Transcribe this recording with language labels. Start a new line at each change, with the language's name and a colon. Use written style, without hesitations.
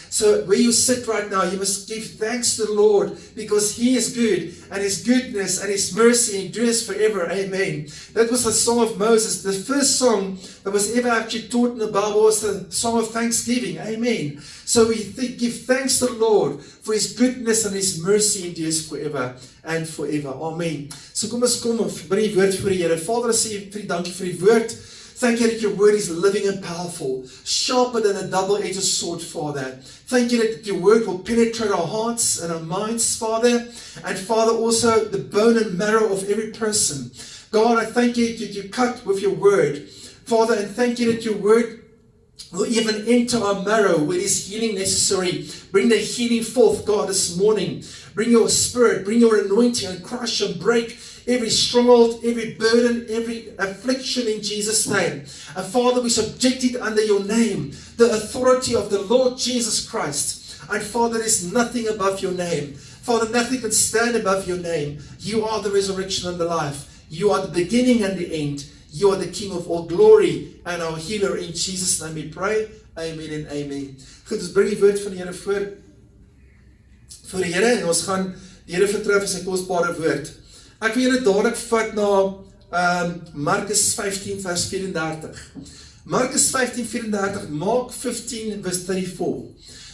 English: So where you sit right now, you must give thanks to the Lord because He is good and His goodness and His mercy endures forever, amen. That was the song of Moses. The first song that was ever actually taught in the Bible was the song of thanksgiving, amen. So we give thanks to the Lord for His goodness and His mercy endures forever and forever. Amen.
Afrikaans: So kom bring die woord vir die Here. Vader, I sê vir dankie vir die woord.
English: Thank you that your word is living and powerful, sharper than a double-edged sword, Father. Thank you that your word will penetrate our hearts and our minds, Father. And Father, also the bone and marrow of every person. God, I thank you that you cut with your word, Father, and thank you that your word will even enter our marrow where is healing necessary. Bring the healing forth, God, this morning. Bring your spirit, bring your anointing and crush and break every stronghold, every burden, every affliction in Jesus' name. And Father, we subject it under your name, the authority of the Lord Jesus Christ. And Father, there is nothing above your name. Father, nothing can stand above your name. You are the resurrection and the life. You are the beginning and the end. You are the King of all glory and our healer. In Jesus' name we pray. Amen and amen.
Afrikaans: Goed, ons bring die woord van die Here voor die Here en ons gaan die Here vertrou vir sy kosbare woord. Ek wil julle dadelik vat na Markus 15 vers 34. Markus 15:34, Mark 15 vers 34.